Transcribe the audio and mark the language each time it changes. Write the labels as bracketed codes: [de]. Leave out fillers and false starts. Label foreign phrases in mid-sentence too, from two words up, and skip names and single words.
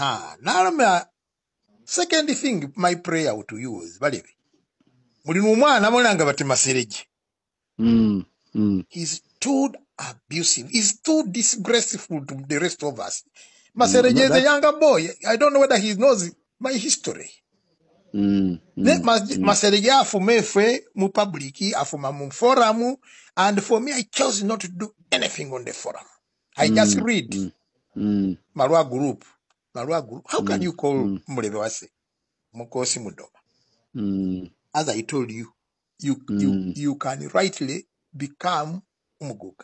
[en] Second thing, my prayer to you is, he's too abusive. He's too disgraceful to the rest of us. Masereje is a younger boy. I don't know whether he knows my history. [bem] Masereje afumefe mu publiki afuma mu forum, [en] and for me I chose not to do anything on the forum. I just read. Marwa group. How can you call [bem] Mulebewase Mukosi Mudoma? [en] As I told you, you can rightly become Umuguga.